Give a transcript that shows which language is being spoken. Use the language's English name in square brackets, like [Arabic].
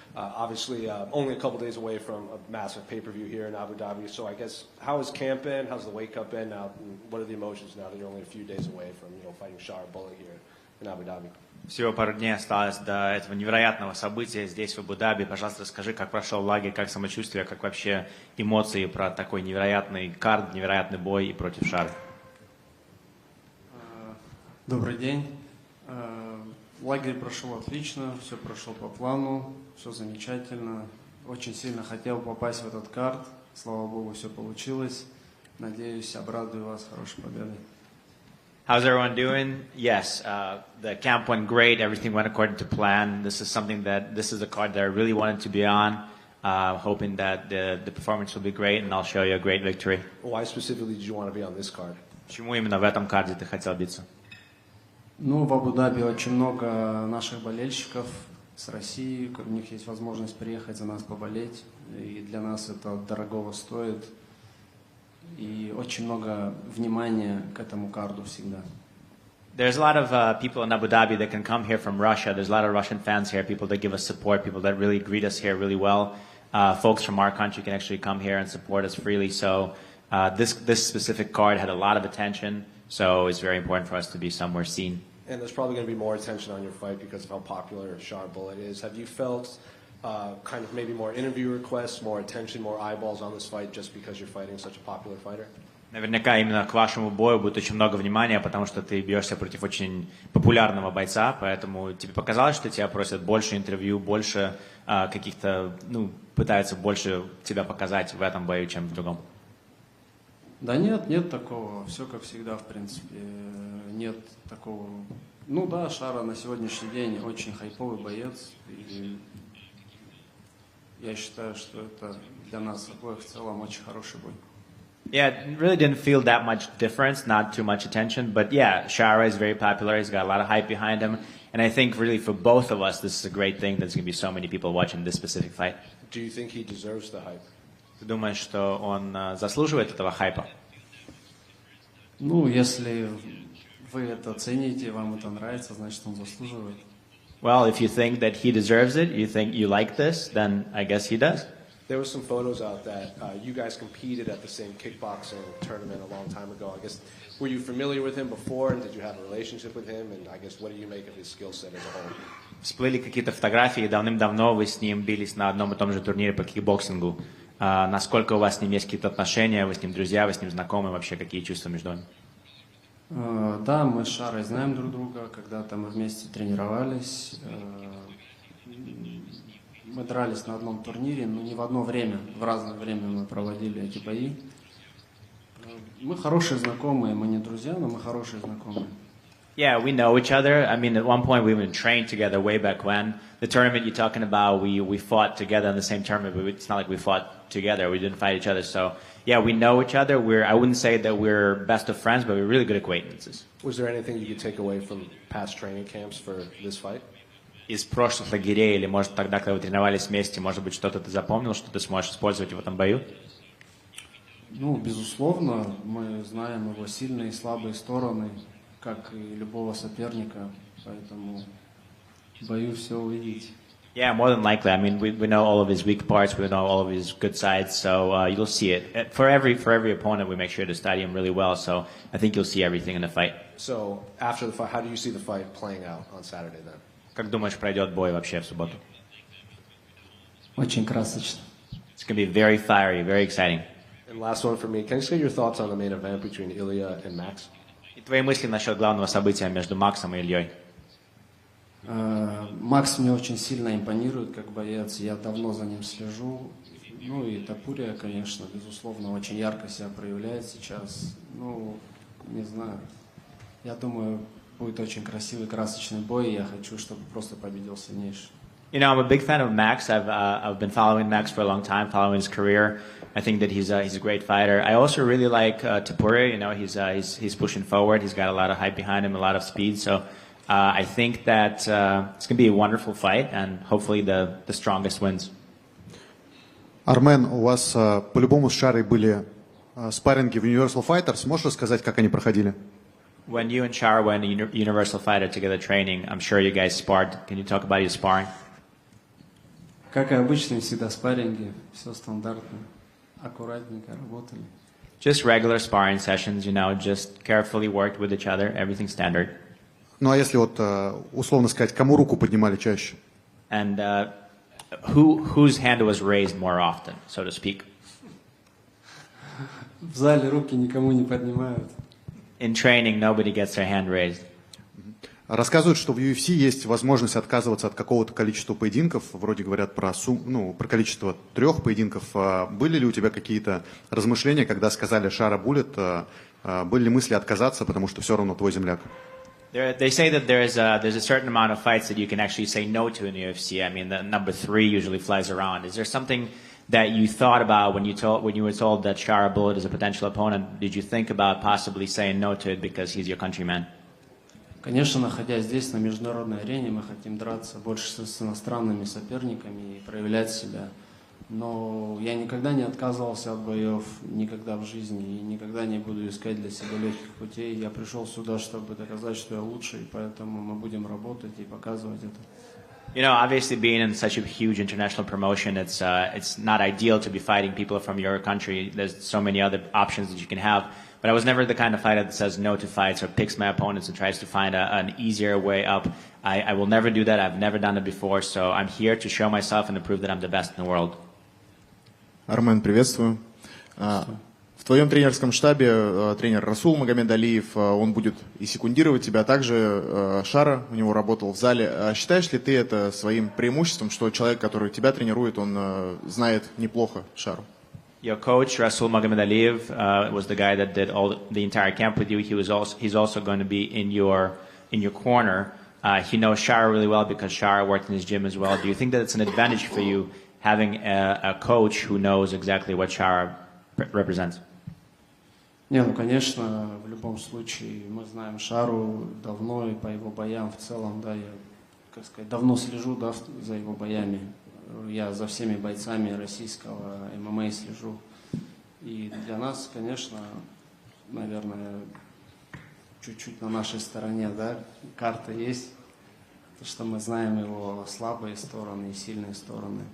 [English] Obviously, only a couple days away from a massive pay-per-view here in Abu Dhabi. So I guess, how has camp been? How's the weight cut been now? What are the emotions now that you're only a few days away from, fighting Shar Bullet here in Abu Dhabi? [Russian] Всего пару дней осталось до этого невероятного события здесь, в Абу-Даби. Пожалуйста, расскажи, как прошел лагерь, как самочувствие, как вообще эмоции про такой невероятный кард, невероятный бой и против Шара. Добрый день. Лагерь прошел отлично, все прошло по плану, все замечательно. Очень сильно хотел попасть в этот кард. Слава Богу, все получилось. Надеюсь, обрадую вас хорошей победой. [English] How's everyone doing? Yes, the camp went great. Everything went according to plan. This is a card that I really wanted to be on. Hoping that the performance will be great, and I'll show you a great victory. Why specifically did you want to be on this card? [Russian] Почему именно в этом карде ты хотел биться? Ну, в Абу-Даби очень много наших болельщиков с России. У них есть возможность приехать за нас поболеть. И для нас это дорогого стоит. И очень много внимания к этому карду всегда. [English] There's a lot of people in Abu Dhabi that can come here from Russia. There's a lot of Russian fans here, people that give us support, people that really greet us here really well. Folks from our country can actually come here and support us freely. So this specific card had a lot of attention, so it's very important for us to be somewhere seen. And there's probably going to be more attention on your fight because of how popular Shar Bullet is. Have you felt kind of maybe more interview requests, more attention, more eyeballs on this fight just because you're fighting such a popular fighter? [Russian] Наверняка именно к вашему бою будет очень много внимания, потому что ты бьешься против очень популярного бойца, поэтому тебе показалось, что тебя просят больше интервью, больше каких-то, пытаются больше тебя показать в этом бою, чем в другом? Да нет такого. Все как всегда, в принципе. Нет такого. Ну да, Шара на сегодняшний день очень хайповый боец. И я считаю, что это для нас обоих в целом очень хороший бой. [English] Yeah, it really didn't feel that much difference, not too much attention. But yeah, Shara is very popular. He's got a lot of hype behind him. And I think really for both of us, this is a great thing. There's going to be so many people watching this specific fight. Do you think he deserves the hype? [Russian] Ты думаешь, что он заслуживает этого хайпа? Ну, если вы это цените, вам это нравится, значит, он заслуживает. [English] Well, if you think that he deserves it, you think you like this, then I guess he does. There were some photos out that you guys competed at the same kickboxing tournament a long time ago. I guess, were you familiar with him before, and did you have a relationship with him? And I guess, what do you make of his skill set as a whole? [Russian] Всплыли какие-то фотографии, давным-давно вы с ним бились на одном и том же турнире по кикбоксингу. Насколько у вас с ним есть какие-то отношения, вы с ним друзья, вы с ним знакомы, вообще какие чувства между вами? Да, мы с Шарой знаем друг друга, когда-то мы вместе тренировались. Мы дрались на одном турнире, но не в одно время, в разное время мы проводили эти бои. Мы хорошие знакомые, мы не друзья, но мы хорошие знакомые. [English] Yeah, we know each other. I mean, at one point we even trained together way back when. The tournament you're talking about, we fought together in the same tournament, but it's not like we fought together. We didn't fight each other. So, yeah, we know each other. I wouldn't say that we're best of friends, but we're really good acquaintances. Was there anything you could take away from past training camps for this fight? [Russian] Из прошлых лагерей, или, может, тогда, когда вы тренировались вместе, может быть, что-то ты запомнил, что ты сможешь использовать в этом бою? Ну, безусловно, мы знаем его сильные и слабые стороны, как и любого соперника, поэтому боюсь все увидеть. [English] Yeah, more than likely. I mean, we know all of his weak parts, we know all of his good sides, so you'll see it. For every opponent, we make sure to study him really well, so I think you'll see everything in the fight. So, after the fight, how do you see the fight playing out on Saturday then? [Russian] Как думаешь, пройдет бой вообще в субботу? Очень красочно. [English] It's going to be very fiery, very exciting. And last one for me, can you say your thoughts on the main event between Ilya and Max? [Russian] И твои мысли насчет главного события между Максом и Ильей? Макс мне очень сильно импонирует как боец, я давно за ним слежу. Ну и Топурия, конечно, безусловно, очень ярко себя проявляет сейчас. Ну, не знаю, я думаю, будет очень красивый, красочный бой, и я хочу, чтобы просто победил сильнейший. [English] You know, I'm a big fan of Max. I've been following Max for a long time, following his career. I think that he's a great fighter. I also really like Topuria. You know, he's pushing forward. He's got a lot of hype behind him, a lot of speed. So I think that it's going to be a wonderful fight, and hopefully the strongest wins. [Russian] Армен, у вас по-любому с Шарой были спарринги в Universal Fighters. Можешь рассказать, как они проходили? [English] When you and Shara went to Universal Fighter together training, I'm sure you guys sparred. Can you talk about your sparring? [Russian] Как и обычно, всегда спарринги, все стандартно, аккуратненько работали. [English] Just regular sparring sessions, just carefully worked with each other, everything standard. [Russian] Ну а если вот условно сказать, кому руку поднимали чаще? [English] And whose hand was raised more often, so to speak? [Russian] В зале руки никому не поднимают. [English] In training, nobody gets their hand raised. [Russian] Рассказывают, что в UFC есть возможность отказываться от какого-то количества поединков. Вроде говорят про количество 3 поединков. Были ли у тебя какие-то размышления, когда сказали «Шара Буллет», были ли мысли отказаться, потому что все равно твой земляк? [English] They say that there's a certain amount of fights that you can actually say no to in the UFC. I mean, the number 3 usually flies around. Is there something that you thought about when you were told that Shara Bullet is a potential opponent? Did you think about possibly saying no to it because he's your countryman? [Russian] Конечно, находясь здесь, на международной арене, мы хотим драться больше с иностранными соперниками и проявлять себя. Но я никогда не отказывался от боев, никогда в жизни, и никогда не буду искать для себя легких путей. Я пришел сюда, чтобы доказать, что я лучший, поэтому мы будем работать и показывать это. [English] Obviously being in such a huge international promotion, it's not ideal to be fighting people from your country. There's so many other options that you can have. But I was never the kind of fighter that says no to fights or picks my opponents and tries to find an easier way up. I will never do that. I've never done it before. So I'm here to show myself and to prove that I'm the best in the world. [Russian] Армен, приветствую. В твоем тренерском штабе тренер Расул Магомедалиев, он будет и секундировать тебя, а также Шара у него работал в зале. Считаешь ли ты это своим преимуществом, что человек, который тебя тренирует, он знает неплохо Шару? [English] Your coach, Rasul Magomedaliev, was the guy that did the entire camp with you. He's also going to be in your corner. He knows Shara really well because Shara worked in his gym as well. Do you think that it's an advantage for you having a coach who knows exactly what Shara represents? [Russian] Не, конечно, в любом случае мы знаем Шару давно и по его боям в целом, да, я, давно слежу, да, за его боями. Я за всеми бойцами российского ММА слежу. И для нас, конечно, наверное, чуть-чуть на нашей стороне, да, карта есть, потому что мы знаем его слабые стороны и сильные стороны.